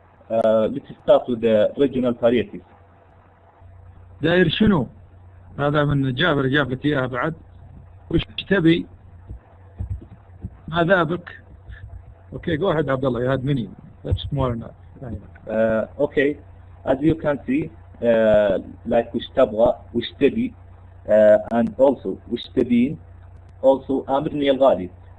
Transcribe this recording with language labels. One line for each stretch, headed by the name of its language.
English: Let's start with the regional varieties.
Arabic: داير شنو؟ هذا من جابر جاب لك اياها بعد. وش تبي؟ ماذا بك؟
English: Okay, go ahead, Abdullah. You had many. That's more enough. Okay, as you can see, like
Arabic: وش تبغى, وش تبي,
English: and also
Arabic: وش تبين,
English: also
Arabic: أمرني الغالي.